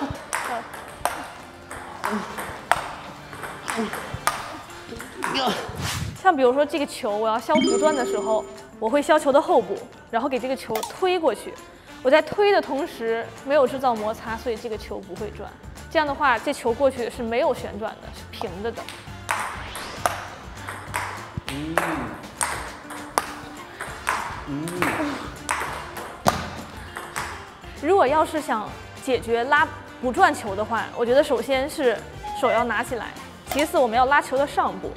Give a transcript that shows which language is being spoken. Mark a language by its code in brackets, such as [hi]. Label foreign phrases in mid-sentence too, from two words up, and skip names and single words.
[zh] 像比如說這個球，我要削不轉的時候，我會削球的後部，然後給這個球推過去。我在推的同時沒有製造摩擦，所以這個球不會轉。這樣的話，這球過去是沒有旋轉的，是平的的。如果要是想解決拉不轉球的話，我覺得首先是手要拿起來，其次我們要拉球的上部。